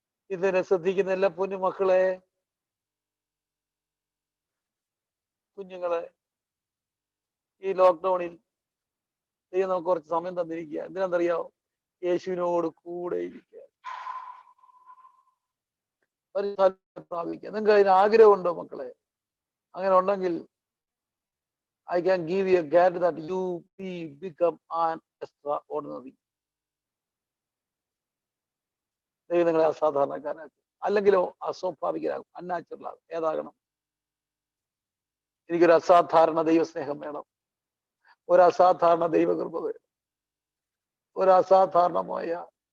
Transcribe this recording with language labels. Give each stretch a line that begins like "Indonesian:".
Malayalam: ഇതിനെ ശ്രദ്ധിക്കുന്ന എല്ലാ പൊന്നു മക്കളെ, കുഞ്ഞുങ്ങളെ, ഈ ലോക്ക്ഡൌണിൽ ദൈവം നമുക്ക് കുറച്ച് സമയം തന്നിരിക്കുക. എന്തിനാണെന്നറിയാമോ? യേശുവിനോട് കൂടെ ഇരിക്കുക, പ്രാപിക്കുക. നിങ്ങൾക്ക് അതിന് ആഗ്രഹമുണ്ടോ മക്കളെ? അങ്ങനെ ഉണ്ടെങ്കിൽ
English: I can give you a guarantee that you become an extraordinary.
Malayalam: ദൈവം നിങ്ങളെ അസാധാരണക്കാരാക്കും. അല്ലെങ്കിലോ അസ്വാഭാവികരാകും, അൺനാച്ചുറൽ ആകും. ഏതാകണം? എനിക്കൊരു അസാധാരണ ദൈവസ്നേഹം വേണം, ഒരു അസാധാരണ ദൈവകൃപ വേണം, ഒരു അസാധാരണമായ